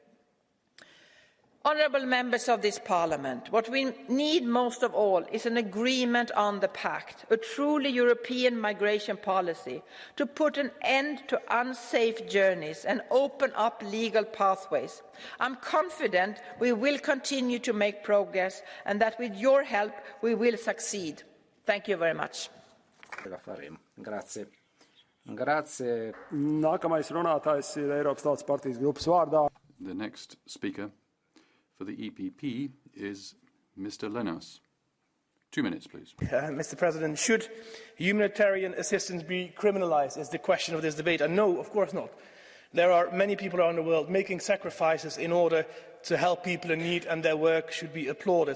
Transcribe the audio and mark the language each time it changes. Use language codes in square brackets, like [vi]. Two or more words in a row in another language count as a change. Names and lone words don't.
[en] Honourable members of this Parliament, what we need most of all is an agreement on the pact, a truly European migration policy, to put an end to unsafe journeys and open up legal pathways. I'm confident we will continue to make progress and that with your help we will succeed. Thank you very much. [it] Grazie. Grazie. [lv] Nākamais runātājs ir Eiropas Tautas partijas grupas vārdā. [en] The next speaker for the EPP is Mr. Lenos. 2 minutes, please. Mr. President, should humanitarian assistance be criminalised is the question of this debate. And no, of course not. There are many people around the world making sacrifices in order to help people in need, and their work should be applauded.